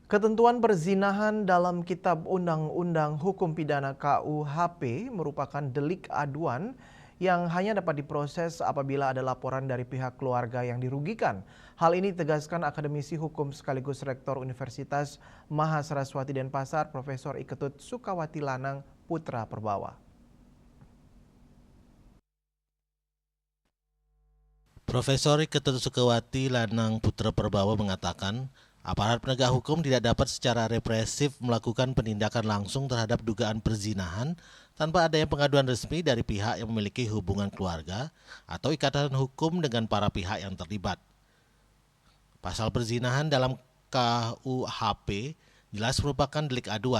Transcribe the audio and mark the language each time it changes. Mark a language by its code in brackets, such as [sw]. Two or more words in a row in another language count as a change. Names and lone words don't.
[id] Ketentuan perzinahan dalam Kitab Undang-Undang Hukum Pidana KUHP merupakan delik aduan yang hanya dapat diproses apabila ada laporan dari pihak keluarga yang dirugikan. Hal ini ditegaskan akademisi hukum sekaligus rektor Universitas Mahasaraswati Denpasar, Profesor Iketut Sukawati Lanang Putra Perbawa. Profesor Iketut Sukawati Lanang Putra Perbawa mengatakan, aparat penegak hukum tidak dapat secara represif melakukan penindakan langsung terhadap dugaan perzinahan tanpa adanya pengaduan resmi dari pihak yang memiliki hubungan keluarga atau ikatan hukum dengan para pihak yang terlibat. Pasal perzinahan dalam KUHP jelas merupakan delik aduan.